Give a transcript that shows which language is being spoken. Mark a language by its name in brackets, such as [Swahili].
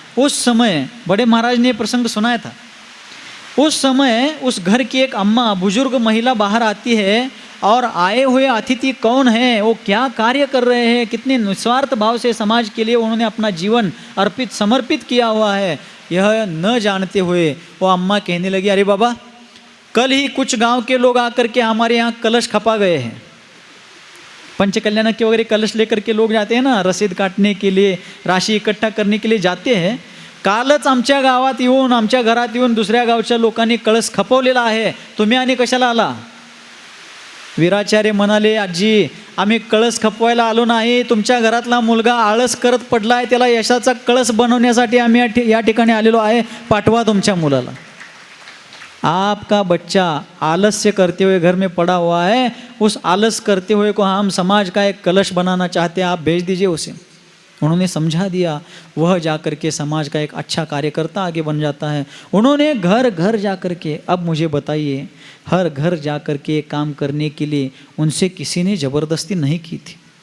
[Hindi] उस समय बड़े महाराज ने प्रसंग सुनाया था। उस समय उस घर की एक अम्मा बुजुर्ग महिला बाहर आती है और आए हुए अतिथि कौन है, वो क्या कार्य कर रहे हैं, कितने निस्वार्थ भाव से समाज के लिए उन्होंने अपना जीवन अर्पित समर्पित किया हुआ है, यह न जानते हुए वो अम्मा कहने लगी, अरे बाबा कल ही कुछ गांव के लोग आकर के हमारे यहाँ कलश खपा गए हैं। पंचकल्याण के वगैरह कलश लेकर के लोग जाते हैं ना, रसीद काटने के लिए, राशि इकट्ठा करने के लिए जाते हैं। [Marathi] कालच आमच्या गावात येऊन, आमच्या घरात येऊन दुसऱ्या गावच्या लोकांनी कळस खपवलेला आहे, तुम्ही आणि कशाला आला? वीराचार्य म्हणाले, आजी आम्ही कळस खपवायला आलो नाही, तुमच्या घरातला मुलगा आळस करत पडला आहे, त्याला यशाचा कळस बनवण्यासाठी आम्ही या ठिकाणी आलेलो आहे, पाठवा तुमच्या मुलाला। [Hindi] आपका बच्चा आलस्य करते हुए घर में पड़ा हुआ है, उस आलस करते हुए को हम समाज का एक कलश बनाना चाहते हैं, आप भेज दीजिए उसे। उन्होंने समझा दिया, वह जाकर के समाज का एक अच्छा कार्यकर्ता आगे बन जाता है। उन्होंने घर घर जाकर के, अब मुझे बताइए, हर घर जाकर के काम करने के लिए उनसे किसी ने ज़बरदस्ती नहीं की थी।